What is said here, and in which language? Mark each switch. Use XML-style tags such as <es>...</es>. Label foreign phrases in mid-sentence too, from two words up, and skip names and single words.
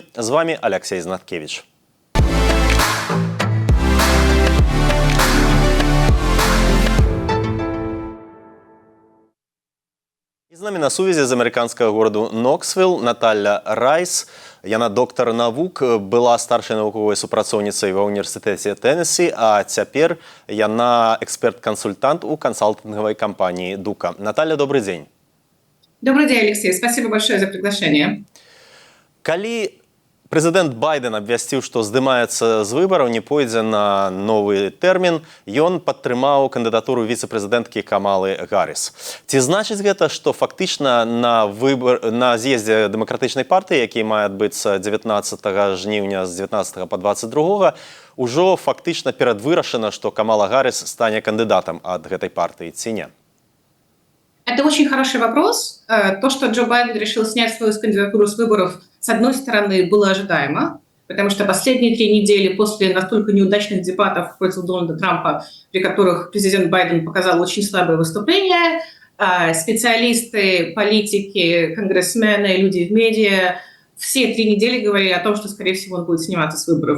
<be>З вамі Алексей Знаткевич. З намі на сувязі з амерыканскага гораду Ноксвилл Наталля Райс. Яна доктар навук, была старшай навуковай супрацоўніцай ва ўніверсітэце Теннессі, а цяпер яна эксперт-кансультант у</be> <ru>консалтинговой компании</ru> <be>Дука.</be> <ru>Наталья, добрый день. Добрый день, Алексей. Спасибо большое за приглашение.</ru> <be>Калі прэзідэнт Байден абвясціў, што здымаецца з выбараў, не пойдзе на новы тэрмін, ён падтрымаў кандыдатуру віцэ-прэзідэнткі Камалы Гарріс. Ці значыць гэта, што фактычна на з'ездзе дэмакратычнай партыі, які мае адбыцца 19 жніўня з 19 по 22, ужо фактычна перадвырашана, што Камала Гарріс стане кандыдатам ад гэтай партыі, ці не?</be> <ru>Это очень хороший вопрос. То, что Джо Байден решил снять свою кандидатуру с выборов, с одной стороны, было ожидаемо, потому что последние 3 недели после настолько неудачных дебатов против Дональда Трампа, при которых президент Байден показал очень слабое выступление, специалисты, политики, конгрессмены, люди в медиа все 3 недели говорили о том, что, скорее всего, он будет сниматься с выборов.</ru>